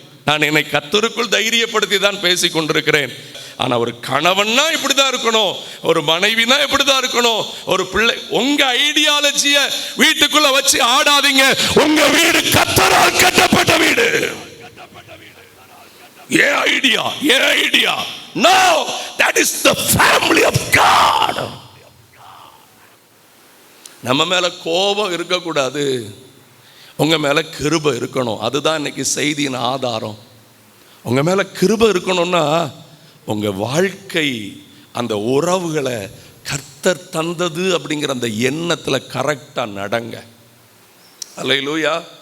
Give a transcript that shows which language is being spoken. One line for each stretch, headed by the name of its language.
Tamil: நான் என்னை கர்த்தருக்குள் தைரியப்படுத்தி தான் பேசி கொண்டிருக்கிறேன். ஆனால் ஒரு கணவன்னா இப்படி தான் இருக்கணும், ஒரு மனைவினா இப்படி தான் இருக்கணும், ஒரு பிள்ளை. உங்க ஐடியாலஜியை வீட்டுக்குள்ள வச்சு ஆடாதீங்க. உங்க வீடு கர்த்தரால் கட்டப்பட்ட வீடு. ஏன் ஐடியா, ஏன் idea?
English: No, that is the family of God.
Tamil: நம்ம மேல கோபம் இருக்கக்கூடாது, உங்க மேல கிருபை இருக்கணும். அதுதான் இன்னைக்கு செய்தியின் ஆதாரம். உங்க மேல கிருபை இருக்கணும்னா உங்க வாழ்க்கை, அந்த உறவுகளை கர்த்தர் தந்தது அப்படிங்கிற அந்த எண்ணத்துல கரெக்டா நடங்க. அல்லேலூயா.